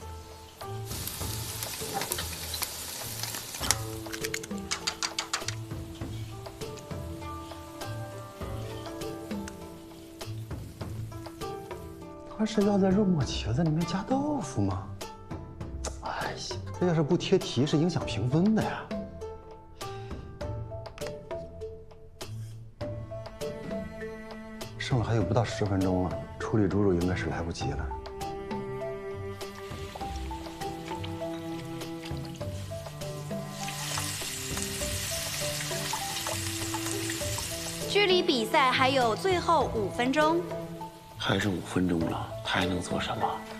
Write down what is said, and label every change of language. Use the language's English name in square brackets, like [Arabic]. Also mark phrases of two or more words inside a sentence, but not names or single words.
[Chinese] 他是要在肉末茄子裡面加豆腐嗎？哎呀，這要是不貼題，是影響評分的呀。剩了還有不到10 分鐘了，處理豬肉應該是來不及了。距離比賽還有最後5分鐘。還剩5分鐘了，他還能做什麼？